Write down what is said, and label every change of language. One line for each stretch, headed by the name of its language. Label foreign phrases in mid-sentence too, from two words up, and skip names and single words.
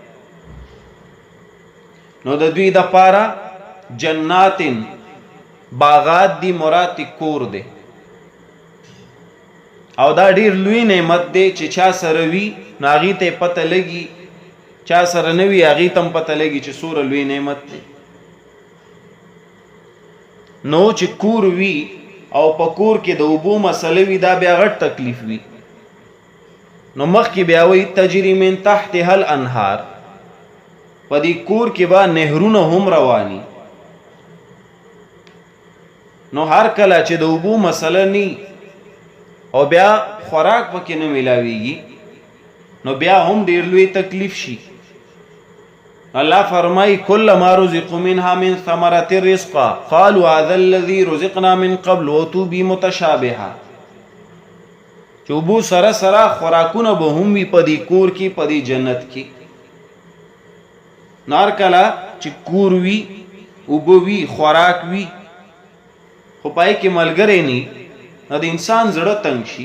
Pashto: نو د دوی د پاره جناتن باغات دی مراد کور دی او دا ډیر لوی نعمت دی چې چا سره وي نو هغې ته پته لګي، چا سره نه وي هغې ته هم پته لګي چې څومره لوی نعمت دی. نو چې کور وي او په کور کې د اوبو مسله وي دا بیا غټ تکلیف وي. نو مخکې بیا وایي
Arabic: تجري من تحتها الانهار،
Pashto: په دې کور کې به نهرونه هم رواني. نو هر کله چې د اوبو مسله نی او بیا خوراک پکې نه ملاویږي نو بیا هم ډیر لوی تکلیف شي.
Arabic: الله فرمای کل ما رزقوا منها من ثمرات الرزق قالوا هذا الذي رزقنا من قبل واتوا به متشابها.
Pashto: چوبو سره سره خوراکونه به هم وي په دې کور کې په دې جنت کې. نار کله چې کور وي اوبه وي خوراک وي خو پای کې ملګری نی نو د انسان زړه تنګ شي.